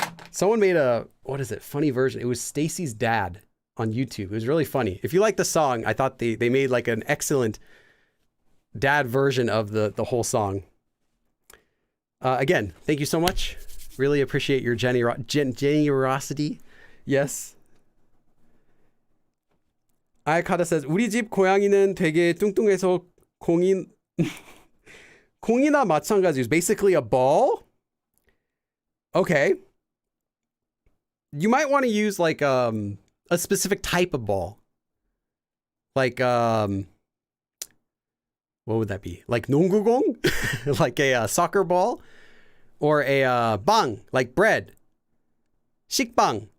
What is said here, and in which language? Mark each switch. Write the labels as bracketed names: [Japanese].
[English] Someone made a, what is it, funny version. It was Stacy's dad on YouTube. It was really funny. If you like the song, I thought they made like an excellent dad version of the whole song. Again, thank you so much. Really appreciate your generosity. Yes. [Korean] Ayakata says, 우리 집 고양이는 되게 뚱뚱해서 공이나 마찬가지 [English] is basically a ball. Okay. You might want to use like a specific type of ball. Like what would that be? Like 농구공? Like a soccer ball? Or a bang, like bread. 식빵.